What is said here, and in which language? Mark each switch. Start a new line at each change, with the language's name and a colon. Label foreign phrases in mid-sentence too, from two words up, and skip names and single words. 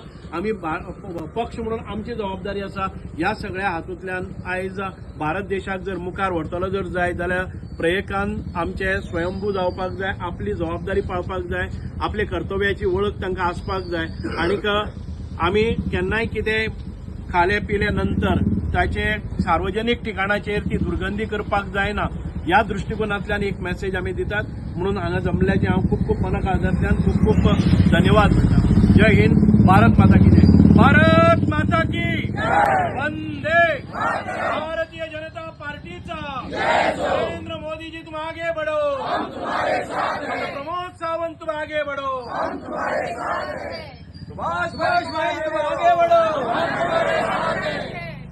Konkani: आमी पक्ष म्हणून आमची जबाबदारी आसा. ह्या सगळ्या हातूंतल्यान आयज भारत देशाक जर मुखार व्हरतलो जर जाय जाल्यार प्रत्येकान आमचे स्वयंभू जावपाक जाय, आपली जबाबदारी पाळपाक जाय, आपले कर्तव्याची वळख तांकां आसपाक जाय. आनीक आमी केन्नाय कितें खाले पिले नंतर ताचे सार्वजनीक ठिकाणाचेर ती दुर्गंधी करपाक जायना. ह्या दृष्टिकोनांतल्यान एक मेसेज आमी दितात. म्हणून हांगा जमल्याचे हांव खूप खूप मना काळजांतल्यान खूप खूप धन्यवाद म्हणटा.
Hindi: जय हिंद. भारत माता की जय. भारत माता की वंदे. भारतीय जनता पार्टीचा नरेंद्र मोदी जी तुम आगे बढ़ो, प्रमोद सावंत तुम आगे बढ़ो, सुभाष भाई तुम आगे बढ़ो.